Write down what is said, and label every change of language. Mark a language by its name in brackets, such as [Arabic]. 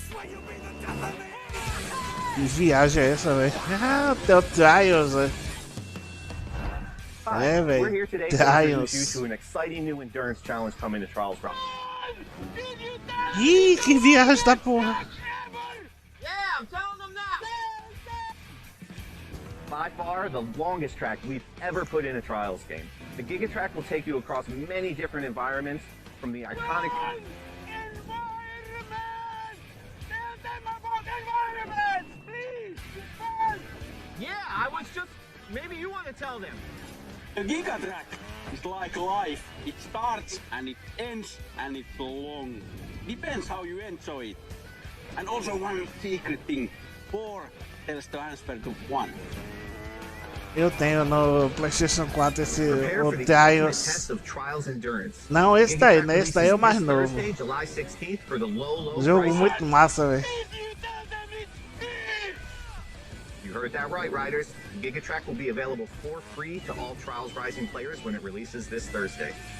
[Portuguese] Que viagem é essa, velho? Ah, o Trials, velho. É, velho. [English] We're here today to introduce you to an exciting new endurance challenge coming to Trials Rock. [Portuguese] Ih, que viagem da porra. [English] Yeah, I'm telling them that. By far, the longest track we've ever put in a Trials game. The Giga Track will take you across many different environments, from the iconic... Yeah, I was just... Maybe you want to tell them. The Giga Track is like life. It starts and it ends and it's long. Depends how you enjoy it. And also one secret thing. 4 tells to transfer to 1. [Portuguese] Eu tenho no PlayStation 4 esse o [English] Test of Trials Endurance. [Portuguese] Não, esse daí, né? Esse daí é o mais novo. [English] July 16th for the low [Portuguese] Jogo [English] price [Portuguese] muito massa, velho. [English] You heard that right, riders. Giga Track will be available for free to all Trials Rising players when it releases this Thursday.